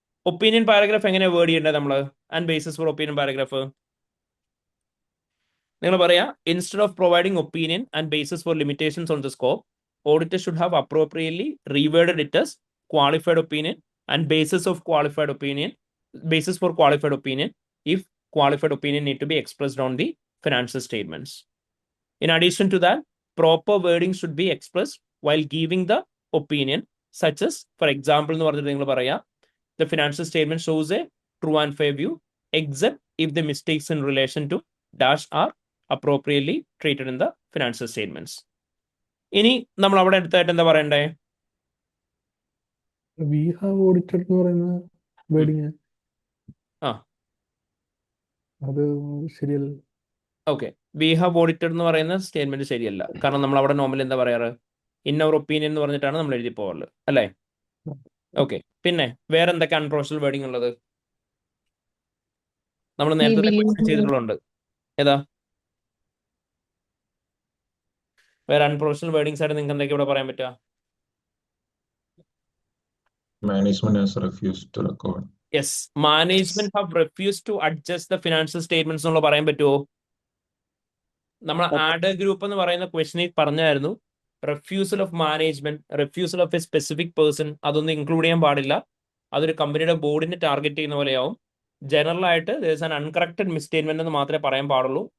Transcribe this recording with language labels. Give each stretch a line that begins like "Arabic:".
Malayalam: Opinion paragraph എങ്ങനെ word ചെയ്യേണ്ടത് നമ്മൾ?
English: and basis for opinion paragraph
Malayalam: നിങ്ങൾ പറയാ,
English: Instead of providing opinion and basis for limitations on the scope, auditor should have appropriately reworded it as qualified opinion and basis of qualified opinion, basis for qualified opinion if qualified opinion need to be expressed on the financial statements. In addition to that, proper wording should be expressed while giving the opinion, such as, for example, the financial statement shows a true and fair view, except if the mistakes in relation to dash are appropriately treated in the financial statements.
Malayalam: ഇനി നമ്മൾ അവിടെ അടുത്തായിട്ട് എന്താ പറയണ്ടേ? We have audited എന്ന് പറയുന്ന wording ആ അത് ശരിയല്ല. ഓക്കെ, വി ഹാവ് ഓഡിറ്റഡ് എന്ന് പറയുന്ന സ്റ്റേറ്റ്മെന്റ് ശരിയല്ല. കാരണം നമ്മൾ അവിടെ നോർമലി എന്താ പറയാറ്? ഇൻ അവർ ഒപ്പീനിയൻ എന്ന് പറഞ്ഞിട്ടാണ് നമ്മൾ എഴുതി പോകാറുള്ളത്, അല്ലേ? ഓക്കെ, പിന്നെ വേറെ എന്തൊക്കെ അൺപ്രൊഫഷണൽ വേർഡിംഗ് ഉള്ളത്? നമ്മൾ നേരത്തെ
English: believe-
Malayalam: ചെയ്തിട്ടുള്ളത് ഏതാ? വേറെ അൺപ്രൊഫഷണൽ വേർഡിങ്സ് ആയിട്ട് നിങ്ങൾക്ക് എന്തൊക്കെ ഇവിടെ പറയാൻ പറ്റുക?
English: Management has refused to record. Yes, management have refuse to adjust the financial statements
Malayalam: എന്നുള്ള പറയാൻ പറ്റുമോ? നമ്മൾ ആഡ് ഗ്രൂപ്പ് എന്ന് പറയുന്ന ക്വസ്റ്റനിൽ പറഞ്ഞായിരുന്നു refusal of management, refusal of A specific person അതൊന്നും ഇൻക്ലൂഡ് ചെയ്യാൻ പാടില്ല. അതൊരു കമ്പനിയുടെ ബോർഡിനെ ടാർഗറ്റ് ചെയ്യുന്ന പോലെയാവും. ജനറൽ ആയിട്ട് ആൻ അൺകറക്റ്റഡ് മിസ്റ്റേറ്റ്മെന്റ് എന്ന് മാത്രമേ പറയാൻ പാടുള്ളൂ.